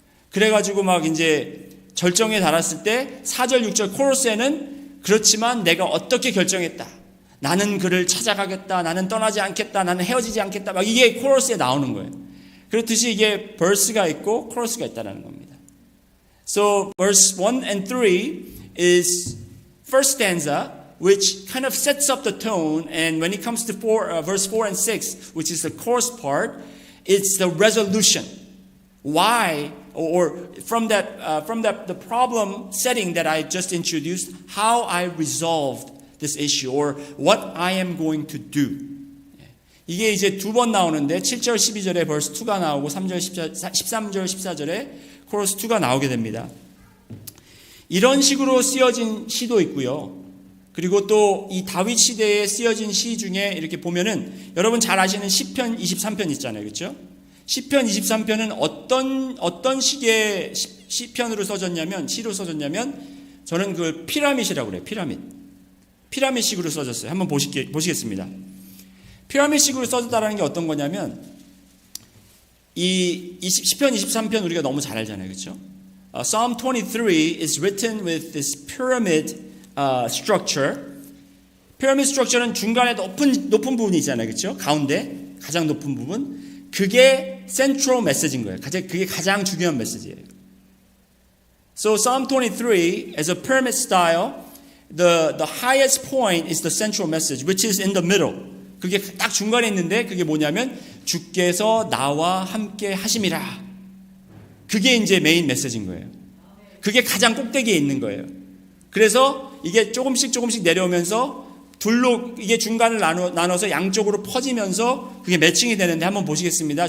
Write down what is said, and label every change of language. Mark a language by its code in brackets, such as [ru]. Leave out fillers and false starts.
[ko] 그래가지고 막 이제 절정에 달았을 때 4절 6절 코러스에는 그렇지만 내가 어떻게 결정했다. 나는 그를 찾아가겠다. 나는 떠나지 않겠다. 나는 헤어지지 않겠다. 막 이게 코러스에 나오는 거예요. 그렇듯이 이게 verse가 있고 코러스가 있다라는 겁니다. [en] So verse 1 and 3 is first stanza, which kind of sets up the tone, and when it comes to verse 4 and 6, which is the chorus part, it's the resolution. Why, or from the problem setting that I just introduced, how I resolved this issue, or what I am going to do. [ko] 이게 이제 두 번 나오는데 7절 12절에 verse 2가 나오고 3절 13절 14절에 chorus 2가 나오게 됩니다. 이런 식으로 쓰여진 시도 있고요. 그리고 또 이 다윗 시대에 쓰여진 시 중에 이렇게 보면은 여러분 잘 아시는 시편 23편 있잖아요. 그렇죠? 시편 23편은 어떤 식의 시편으로 써졌냐면 시로 써졌냐면 저는 그걸 피라밋이라고 그래요. 피라밋식으로 써졌어요. 한번 보시겠습니다. 피라밋식으로 써졌다는 게 어떤 거냐면 이 시편 23편 우리가 너무 잘 알잖아요. 그렇죠? [en] Psalm 23 is written with this pyramid structure. pyramid structure [ko] 는 중간에 높은 부분이 있잖아요. 그렇죠? 가운데 가장 높은 부분. 그게 [en] central message [ko] 인 거예요. 그게 가장 중요한 메시지예요. [en] So Psalm 23 as a pyramid style, the highest point is the central message, which is in the middle. [ko] 그게 딱 중간에 있는데 그게 뭐냐면 주께서 나와 함께 하심이라. 그게 이제 메인 메시지인 거예요. 그게 가장 꼭대기에 있는 거예요. 그래서 이게 조금씩 내려오면서 둘로 이게 중간을 나눠서 양쪽으로 퍼지면서 그게 매칭이 되는데 한번 보시겠습니다.